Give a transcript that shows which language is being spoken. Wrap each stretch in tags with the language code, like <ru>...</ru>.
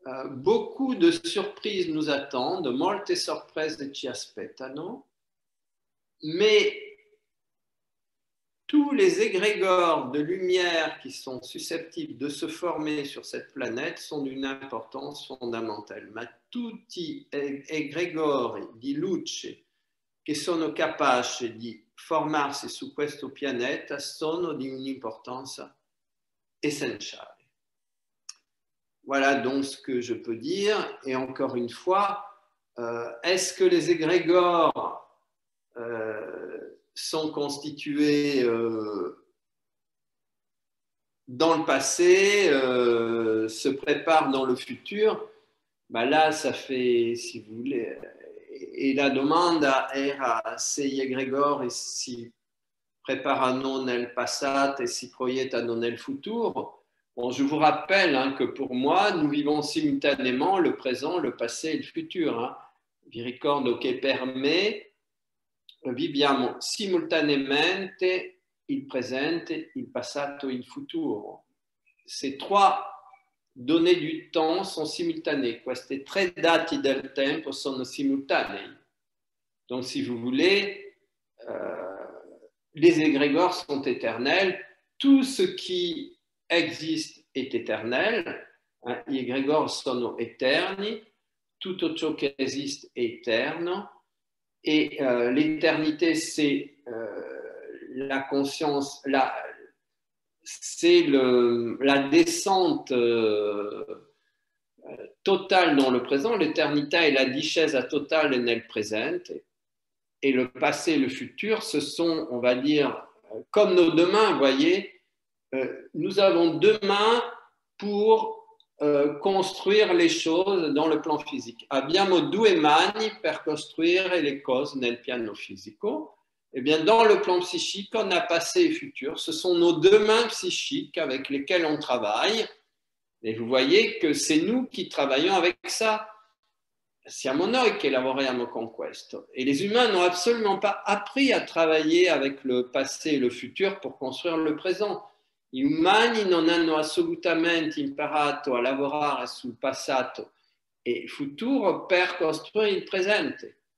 <fr>Beaucoup de surprises nous attendent,</fr> <it>molte sorprese ci aspettano,</it> <fr>mais tous les égrégores de lumière qui sont susceptibles de se former sur cette planète sont d'une importance fondamentale.</fr> <it>Ma tutti égrégori di luce che sono capaci di formarsi su questo pianeta sono di un'importanza essentiale.</it> <fr>Voilà donc ce que je peux dire. Et encore une fois, est-ce que les égrégores sont constitués dans le passé, se préparent dans le futur? Là, ça fait, si vous voulez,</fr> <it>e la domanda era se gli egregori si preparano nel passato e si proiettano nel futuro.</it> <fr>Bon, je vous rappelle que pour moi, nous vivons simultanément le présent, le passé et le futur.</fr> <it>Vi ricordo che per me viviamo simultaneamente il presente, il passato e il futuro.</it> <fr>Ces trois données du temps sont simultanées.</fr> <it>Questi tre dati del tempo sono simultanei.</it> <fr>Donc, si vous voulez, les égrégores sont éternels. Tout ce qui existe est éternel.</fr> <it>Gli égrégores sono eterni. Tutto ciò che esiste è eterno.</it> <fr>Et l'éternité, c'est la conscience, c'est la descente totale dans le présent.</fr> <it>L'éternità è la discesa totale nel presente.</it> <fr>Et le passé et le futur, ce sont, on va dire, comme nos deux mains, vous voyez, nous avons deux mains pour construire les choses dans le plan physique.</fr> <it>Abbiamo due mani per costruire le cose nel piano fisico.</it> <fr>Eh bien, dans le plan psychique, on a passé et futur. Ce sont nos deux mains psychiques avec lesquelles on travaille. Et vous voyez que c'est nous qui travaillons avec ça.</fr> <it>Siamo noi che lavoriamo con questo.</it> <fr>Et les humains n'ont absolument pas appris à travailler avec le passé et le futur pour construire le présent.</fr> <it>Gli umani non hanno assolutamente imparato a lavorare sul passato e il futuro per costruire il presente.</it>